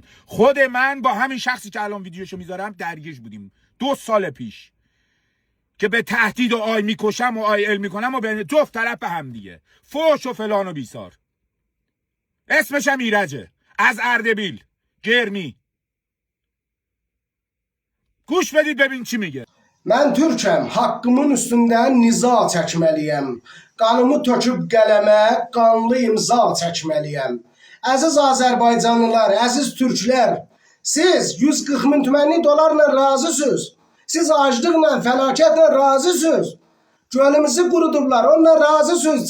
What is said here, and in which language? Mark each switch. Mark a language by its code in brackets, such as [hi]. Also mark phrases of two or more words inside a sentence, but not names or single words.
[fa] خود من با همین شخصی که الان ویدیوشو میذارم درگیر بودیم 2 سال پیش که به تهدید و آی میکشم و آی ال میکنم و به جفت طرف به هم دیگه فوش و فلان و بیسار. اسمشم ایرجه از اردبیل گرمی. گوش بدید ببین چی میگه. [az] Mən türkəm, haqqımın üstündən niza çəkməliyəm. Qanımı töküb qələmə, qanlı imza çəkməliyəm. Əziz Azərbaycanlılar, əziz türklər, siz 140 min tümənli dolarla razısınız. Siz aclıqla, fəlakətlə razısınız. Gölümüzü qurudublar, onunla razısınız.